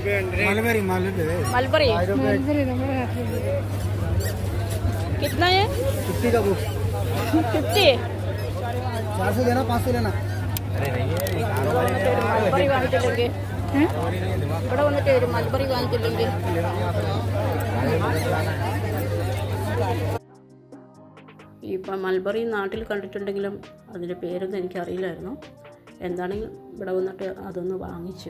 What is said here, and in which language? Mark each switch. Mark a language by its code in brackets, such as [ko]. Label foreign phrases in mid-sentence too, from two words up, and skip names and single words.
[hi] मलबरी मलबरी मलबरी। कितना है? 50 का बुक। 50। 400 देना, 500 लेना। [ml] മൽബറി വാങ്ങിച്ചില്ലെങ്കിൽ ഇവിടെ വന്നിട്ട് ഒരു മൽബറി വാങ്ങിച്ചില്ലെങ്കിൽ. ഇപ്പം മൽബറി നാട്ടിൽ കണ്ടിട്ടുണ്ടെങ്കിലും അതിൻ്റെ പേരൊന്നും എനിക്കറിയില്ലായിരുന്നു. എന്താണെങ്കിലും ഇവിടെ വന്നിട്ട് അതൊന്ന് വാങ്ങിച്ചു.